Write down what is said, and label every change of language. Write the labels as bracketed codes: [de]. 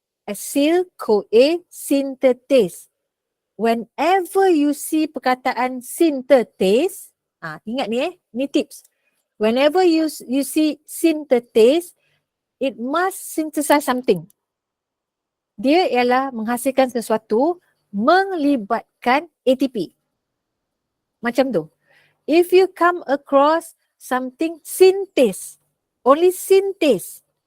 [en] Acyl-CoA synthetase. Whenever you see perkataan synthetase, [ms] ingat ni ni [en] tips. Whenever you see synthetase, it must synthesize something. [ms] Dia ialah menghasilkan sesuatu melibatkan ATP. Macam tu. [en] If you come across something synthase, only synthase.